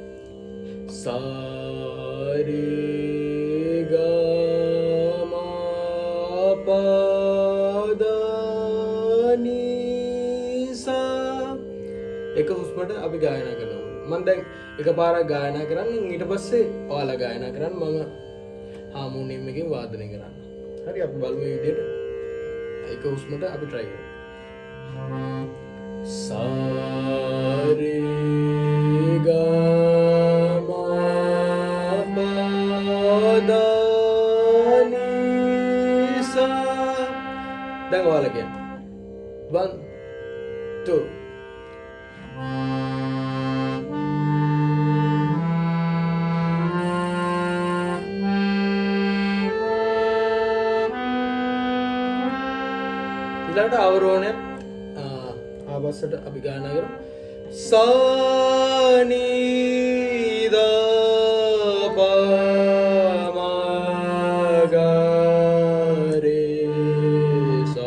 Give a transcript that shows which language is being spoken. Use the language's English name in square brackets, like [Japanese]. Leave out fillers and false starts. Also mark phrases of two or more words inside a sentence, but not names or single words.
[Sinhala] සරේ ගාමා පද නිසා. එක හුස්මට අපි ගායනා කරනවා. මම දැන් එකපාරක් ගායනා කරන්නේ ඊට පස්සේ ඔයාලා ගායනා කරන්න මම හාමෝනියම් එකෙන් වාදනය කරන්න. හරි අපි බලමු මේ විදිහට. එක හුස්මට අපි try කරමු. Sare ga ma pa da ni sa. දැන් ඔයාලා කියන්න. 1 2 ඊළඟට අවරෝහණය ආපස්සට අපි ගායනා කරමු. Sa ni da pa ma ga re sa.